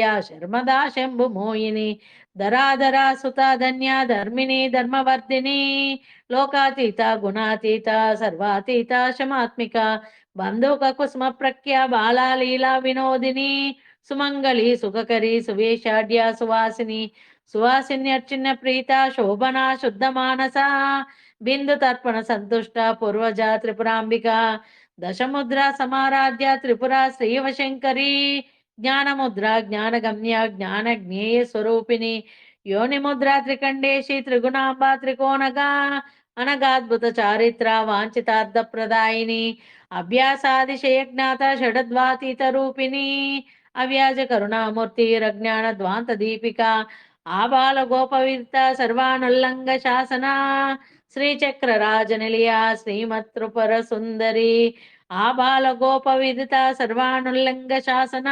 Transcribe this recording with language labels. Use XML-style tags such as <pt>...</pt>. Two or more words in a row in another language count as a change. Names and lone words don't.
<sa>శర్మదా శంభు మోయిని ధరాధరా సుత ధన్య ధర్మిణి ధర్మవర్ధిని లోకాతీత గుణాతీత సర్వాతీత శమాత్మిక బంధుక కుసుమ ప్రఖ్య బాలా లీలా వినోదిని సుమంగళి సుఖకరి సువేషాఢ్య సువాసిని సువాసిన్యర్చిన్న ప్రీత శోభన శుద్ధ మానస బిందు తర్పణ సంతుష్ట పూర్వజ త్రిపురాంబిక దశముద్ర సమారాధ్య త్రిపుర శ్రీవశంకరి జ్ఞానముద్ర జ్ఞానగమ్య జ్ఞాన జ్ఞేయ స్వరూపిణి योनिमुद्रा त्रिकण्डेशी त्रिगुणाम्बा त्रिकोणगा अनगाद्भुत चारित्रा वाञ्छितार्थप्रदायिनी अभ्यासादिशयज्ञात षडद्वातीतरूपिणी अव्याज करुणामूर्तिरज्ञानध्वान्तदीपिका आबालगोपविदिता सर्वानुल्लङ्घ शासना श्रीचक्रराजनिलया श्रीमत्त्रिपुरसुन्दरी आबालगोपविदिता सर्वानुल्लङ्घ शासना</sa>